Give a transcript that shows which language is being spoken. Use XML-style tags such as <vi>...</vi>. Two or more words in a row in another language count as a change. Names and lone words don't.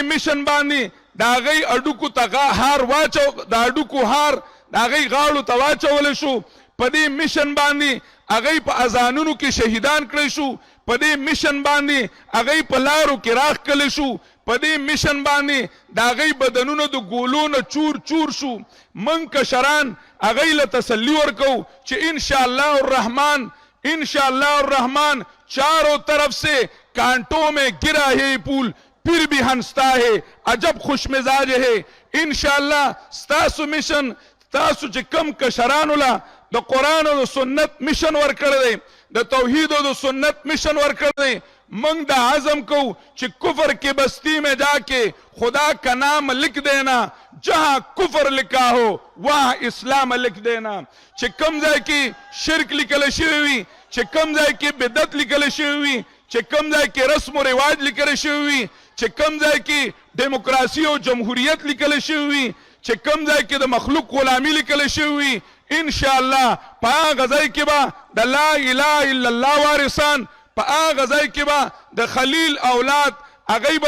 <ps>میشن باندې د هغې اډوکو ته هار د اډوکو هار د هغې غاړو ته واچولی شو په دې میشن باندې هغې په اذانونو کې شهیدان کړی شو په دې میشن باندې هغې په لارو کې راښکلی شو په دې میشن باندې د هغې بدنونه د ګولو نه چور چور شو موږ کشران هغې له تسلي ورکو چې</ps> <ar>انشاءاللہ الرحمن</ar> <ur>چاروں طرف سے کانٹوں میں گرا ہے پول پھر بھی ہنستا ہے عجب خوش مزاج ہے</ur> <ps>انشاءاللہ ستاسو مشن تاسو چې کم کشرانو له د قرآن او د سنت مشن ورکړی دی د توحید او د سنت مشن ورکړی دی منگ دا عزم کو چې</ps> <ur>کفر کی بستی میں جا کے خدا کا نام لکھ دینا جہاں کفر لکھا ہو وہاں اسلام لکھ دینا</ur> <ps>چې کم ځای کې شرک لیکل شوی وي چې کم ځای کې بدعت لیکل شوی وي چې کم ځای کې رسم و رواج لیکل شوی وي چې کم ځای کې دیموکراسي او جمهوریت لیکل شوی وي چې کم ځای کې د مخلوق غلامي لیکل شوی وي انشاءاللہ په هغه ځای کې به د</ps> <ar>لا اله الا الله</ar> <ps>وارثان په هغه ځای کې به د خلیل اولاد هغوی به</ps>